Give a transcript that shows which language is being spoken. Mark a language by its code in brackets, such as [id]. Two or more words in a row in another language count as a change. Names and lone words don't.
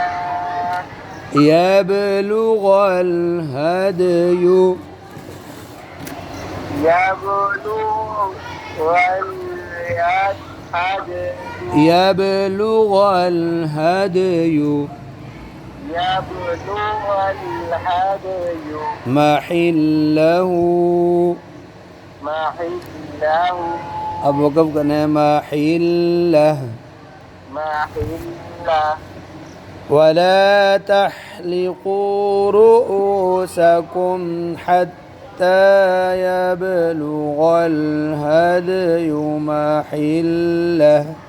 [ar] يبلغ الهدي يبلغ الهدي محله [hi] अब वक़फ़ करना है [ar] محله ولا تحلقوا رؤوسكم حتى يبلغ الهدي محله